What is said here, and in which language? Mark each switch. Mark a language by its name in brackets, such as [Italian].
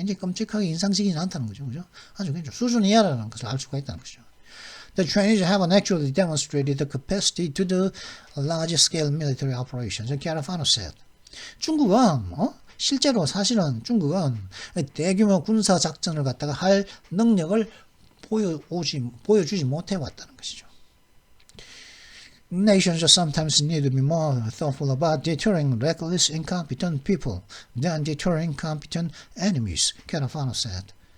[Korean] 굉장히 끔찍하게 인상적이지는 않다는 거죠. 그죠? 아주 굉장히 수준 이하라는 것을 알 수가 있다는 것이죠. [English] The Chinese haven't actually demonstrated the capacity to do large-scale military operations, Garofano said. [Korean] 중국은 실제로 사실은 중국은 대규모 군사 작전을 갖다가 할 능력을 보여주지 못해 왔다는 것이죠. [English] Nations sometimes need to be more thoughtful about deterring reckless, incompetent people than deterring competent enemies, Garofano said.